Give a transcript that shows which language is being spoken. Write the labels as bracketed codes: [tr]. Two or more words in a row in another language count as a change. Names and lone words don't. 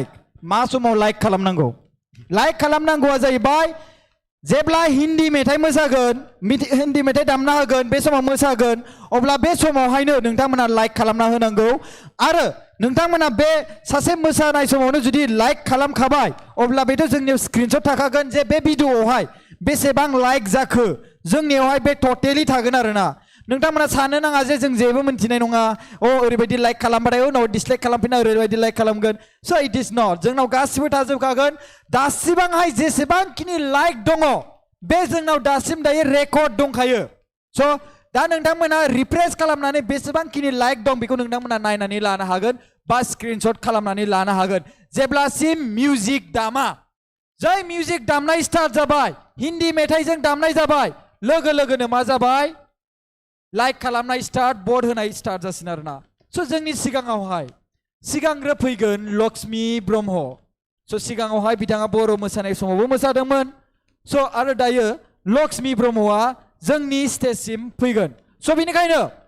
[brx] मा समाव लाइक खालामनांगौ लाइक खालामनांगौआ जाहैबाय जेब्ला हिन्दी मेथाइ मोसागोन हिन्दी मेथाइ दामना होगोन बे समाव मोसागोन अब्ला बे समावहायनो नोंथांमोना लाइक खालामना होनांगौ आरो नोंथांमोना बे सासे मोसानाय समावनो जुदि लाइक खालामखाबाय अब्ला बेथ' जोंनियाव स्क्रिनशट थाखागोन जे बे भिडिअआवहाय बेसेबां लाइक जाखो जोंनियावहाय बे टटेलि थागोन आरोना नोंथांमोना साननो नाङा जे जों जेबो मिन्थिनाय नङा ओरैबायदि लाइक खालामबाथाय उनाव डिसलाइक खालामफिनना ओरैबायदि लाइक खालामगोन स' [en] it is not [brx] जोंनाव गासिबो थाजोबखागोन दासिबांहाय जेसेबांखिनि लाइक दङ बे जोंनाव दासिम दायो रेकर्ड दंखायो स' दा नोंथांमोना रिफ्रेश खालामनानै बेसेबांखिनि लाइक दं बेखौ नोंथांमोना नायनानै लानो हागोन बा स्क्रिनशट खालामनानै लानो हागोन जेब्लासिम मिउजिक दामा जाय मिउजिक दामनाय स्टार्ट जाबाय हिन्दी मेथाइजों दामनाय जाबाय लोगो लोगोनो मा जाबाय लाइक खालामनाय स्टार्ट भट होनाय स्टार्ट जासिन आरोना स' जोंनि सिगाङावहाय सिगांग्रो फैगोन लक्ष्मी ब्रह्म स' सिगाङावहाय बिथाङा बर' मोसानाय समावबो मोसादोंमोन स' आरो दायो लक्ष्मी ब्रह्मआ जोंनि स्टेजसिम फैगोन स' बेनिखायनो